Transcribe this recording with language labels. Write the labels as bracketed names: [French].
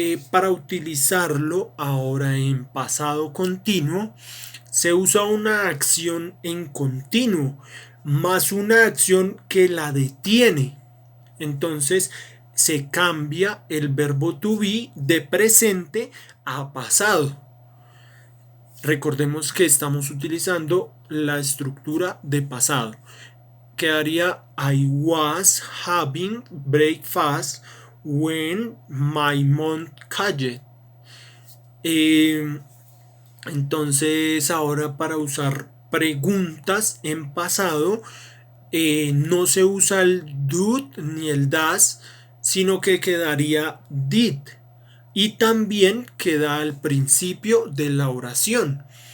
[Spanish] Para utilizarlo ahora en pasado continuo, se usa una acción en continuo más una acción que la detiene. Entonces se cambia el verbo to be de presente a pasado. Recordemos que estamos utilizando la estructura de pasado. Quedaría [English] I was having breakfast when my mom called. [Spanish] Entonces ahora, para usar preguntas en pasado, no se usa el did ni el das, sino que quedaría did. Y también queda al principio de la oración.